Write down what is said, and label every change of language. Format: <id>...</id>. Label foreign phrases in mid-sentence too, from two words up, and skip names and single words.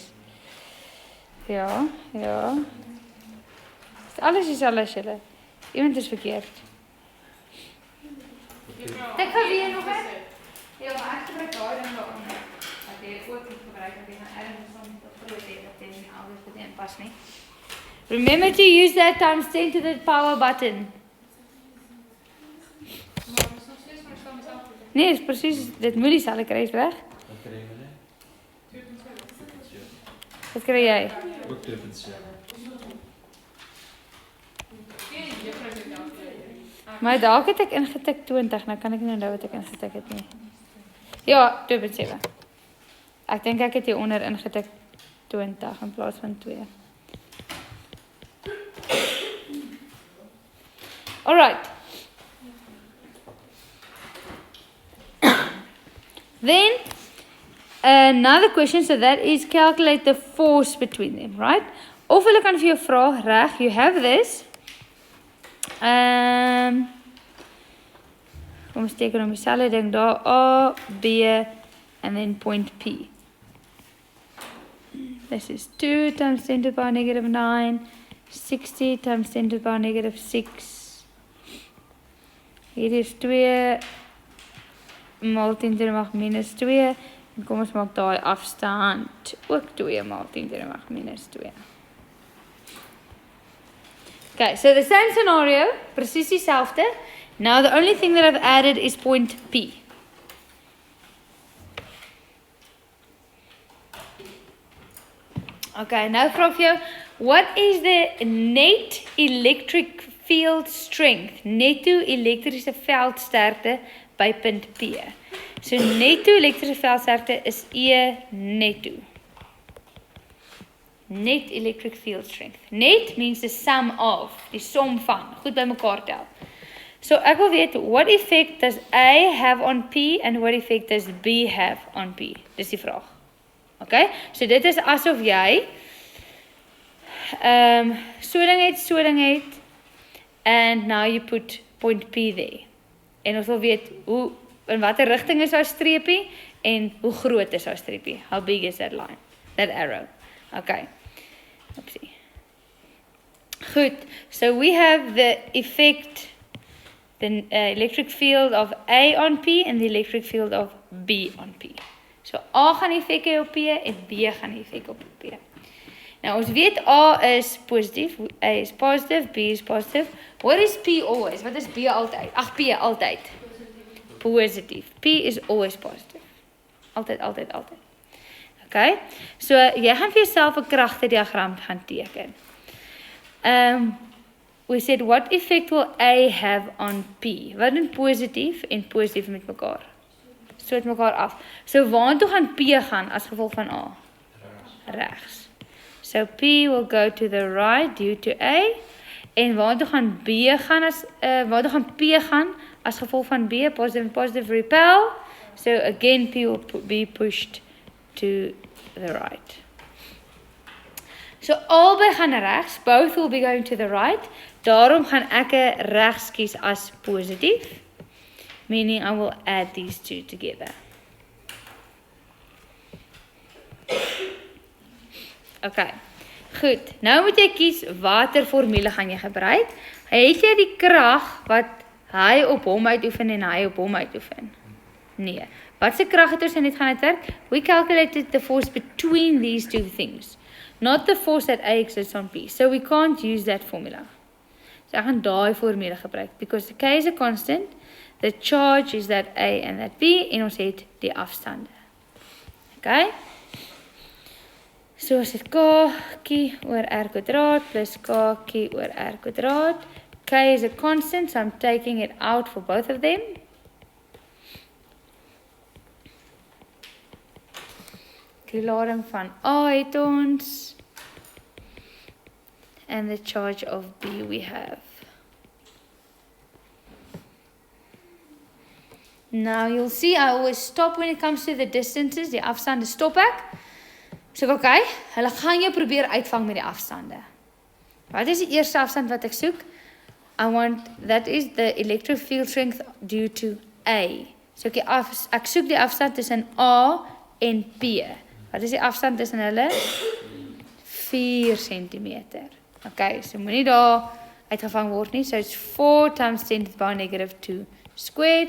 <af>Ja. Alles is alles julle. Iemand is verkeerd. Ek gaan weer nog hè? Ja, maar ek gebruik daai ding daarin. Dat jy ook moet gebruik dat jy gaan ergens soms op groot hê dat jy nie alles goed inpas nie.</af> <en>Remember to use that times 10 to the power button.</en> <af>Maar ons nog steeds maar staan self. Nee, is presies, dit moet dieselfde kry, is reg? Wat krijg je net? 2.7. Wat kry jy? Ook 2.7. Maar dalk het ek ingetik 20, nou kan ek nie onthou wat ek ingetik het nie. Ja, 2.7. Ek dink ek het hier onder ingetik 20 in plaas van 2.</af> <en>Alright. Then, another question, so that is calculate the force between them, right?</en> <af>Of hulle kan vir jou vra, reg,</af> <en>you have this.</en> <af>Kom ons teken om dieselfde ding daar,</af> <en>A, B, and then point P. This is 2 times 10 to the power negative 9, 60 times 10 to the power negative 6.</en> <af>Hier is 2 maal 10</af> <en>to the</en> <af>mag minus 2. En kom ons maak daai afstand ook 2 maal 10</af> <en>to the</en> <af>mag minus 2.</af> <en>Okay, so the same scenario,</en> <af>presies dieselfde.</af> <en>Now the only thing that I've added is point P.</en> <af>Okay, nou vra ek vir jou,</af> <en>what is the net electric field strength,</en> <af>netto elektriese veldsterkte by punt P? So netto elektriese veldsterkte is E netto.</af> <en>Net electric field strength. Net means the sum of,</en> <af>die som van, goed by mekaar tel. So ek wil weet,</af> <en>what effect does A have on P and what effect does B have on P?</en> <af>Dis die vraag. Okay, so dit is asof jy so ding het,</af> <en>and now you put point P there.</en> <af>En ons wil weet, in watter rigting is our streepie, en hoe groot is our streepie?</af> <en>How big is that line, that arrow? Okay. Oopsie. Goed, so we have the effect, the electric field of A on P and the electric field of B on P.</en> <af>So A gaan effek hê op P en B gaan effek op P. Nou ons weet A is positief,</af> <en>A is positive, B is positive. What is P always?</en> <af>Wat is B altyd? Ag, P altyd.</af> <en>Positief. P is always positive.</en> <af>Altyd. Okay, so jy gaan vir jouself 'n kragtediagram gaan teken.</af> <en>We said, what effect will A have on P?</en> <af>Wat doen positief en positief met mekaar? Stoot mekaar af. So waartoe gaan P gaan as gevolg van A? Regs. So P will go to the right due to A. En waartoe gaan B gaan waartoe gaan P gaan as gevolg van B?</af> <en>Positive and positive repel. So again P will be pushed to the right.</en> <af>So albei gaan regs,</af> <en>both will be going to the right.</en> <af>Daarom gaan ek regs kies as positief,</af> <en>meaning I will add these two together.</en> <af>Okay, goed. Nou moet jy kies watter formule gaan jy gebruik. Het jy die krag wat hy op hom uitoefen en hy op hom uitoefen? Nee. Wat se krag het ons net gaan uitwerk?</af> <en>We calculated the force between these two things. not the force that A exists on P. So we can't use that formula.</en> <af>So ek gaan daai formule gebruik</af> <en>because K is a constant, the charge is that A and that B</en> <af>en ons het die afstande.</af> <en>Okay?</en> <af>So ons het K oor R kwadraat plus K oor R kwadraat.</af> <en>K is a constant, so I'm taking it out for both of them.</en> <af>Die lading van A het ons.</af> <en>And the charge of B we have. Now you'll see I always stop when it comes to the distances.</en> <af>Die afstande stop ek. So okay, hulle gaan jou probeer uitvang met die afstande. Wat is die eerste afstand wat ek soek?</af> <en>That is the electric field strength due to A.</en> <af>So ek soek die afstand tussen A en P. Wat is die afstand tussen hulle? 4 centimeter. Okay, so moenie daar uitgevang word nie.</af> <en>So it's 4 times 10 to the power negative 2 squared.</en>